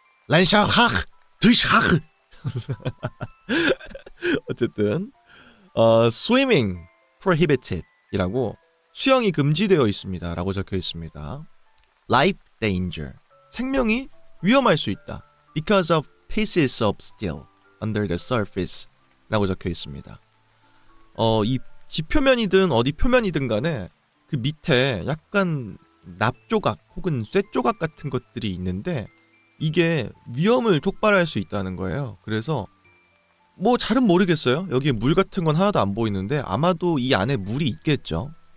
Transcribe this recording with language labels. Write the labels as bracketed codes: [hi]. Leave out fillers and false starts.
[ko] Landschaft, Durchfach. 어쨌든 [en] swimming prohibited [ko] 이라고 수영이 금지되어 있습니다 라고 적혀 있습니다. [en] Life danger, [ko] 생명이 위험할 수 있다. [en] Because of pieces of steel under the surface [ko] 라고 적혀 있습니다. 이 지표면이든 어디 표면이든 간에 그 밑에 약간 납조각 혹은 쇠조각 같은 것들이 있는데 이게 위험을 촉발할 수 있다는 거예요. 그래서 뭐 잘은 모르겠어요. 여기에 물 같은 건 하나도 안 보이는데 아마도 이 안에 물이 있겠죠.